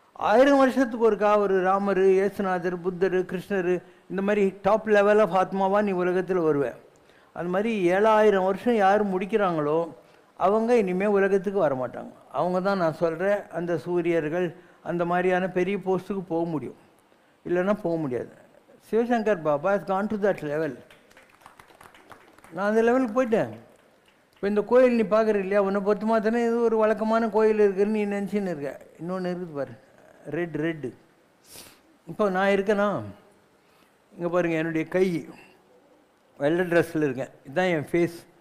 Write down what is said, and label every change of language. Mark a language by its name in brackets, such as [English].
[Tamil] 1000 வருஷத்துக்கு ஒருக்கா ஒரு ராமர், ஏசுநாதர், புத்தர், கிருஷ்ணர் இந்த மாதிரி டாப் லெவல் ஆஃப் ஆத்மாவாக நீ உலகத்தில் வருவேன். அது மாதிரி 7000 வருஷம் யார் முடிக்கிறாங்களோ அவங்க இனிமேல் உலகத்துக்கு வரமாட்டாங்க. அவங்க தான் நான் சொல்கிறேன் அந்த சூரியர்கள் அந்த மாதிரியான பெரிய போஸ்ட்டுக்கு போக முடியும், இல்லைன்னா போக முடியாது. [English] Sivasankar Baba has gone to that level. [Tamil] நான் அந்த லெவலுக்கு போயிட்டேன். இப்போ இந்த கோயில் நீ பார்க்குற இல்லையா, உன்னை பொறுத்து மாத்தினா இது ஒரு வழக்கமான கோயில் இருக்குதுன்னு நீ நினச்சின்னு இருக்க. இன்னொன்று இருக்குது பாரு, ரெட்டு. இப்போ நான் இருக்கேனா, இங்கே பாருங்கள் என்னுடைய கை வெள்ளை ட்ரெஸ்ஸில் இருக்கேன். இதுதான் என் ஃபேஸ்.